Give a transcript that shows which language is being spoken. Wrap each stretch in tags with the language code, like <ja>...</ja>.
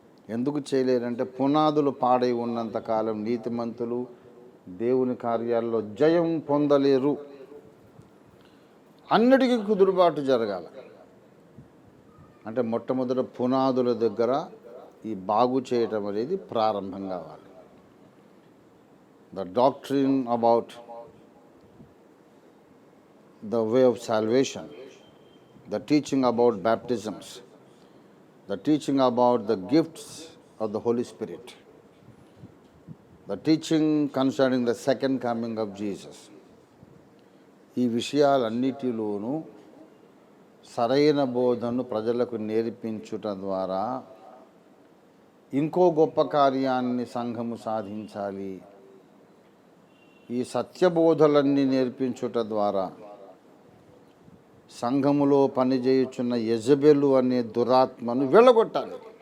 <te>ఎందుకు చేయలేరంటే పునాదులు పాడై ఉన్నంతకాలం నీతిమంతులు దేవుని కార్యాల్లో జయం పొందలేరు. అన్నిటికీ కుదురుబాటు జరగాల అంటే మొట్టమొదట పునాదుల దగ్గర ఈ బాగు చేయటం అనేది ప్రారంభం కావాలి.</te> <en>The doctrine about the way of salvation, the teaching about baptisms, the teaching about the gifts of the Holy Spirit, the teaching concerning the second coming of Jesus.</en> <te>ఈ విషయాలన్నిటిలోనూ సరైన బోధనను ప్రజలకు నేర్పించుట ద్వారా ఇంకో గొప్ప కార్యాన్ని సంఘము సాధించాలి. ఈ సత్యబోధలన్నీ నేర్పించుట ద్వారా సంఘములో పనిచేయుచున్న యెజబెలు అనే దురాత్మను వెళ్ళగొట్టాలి.</te>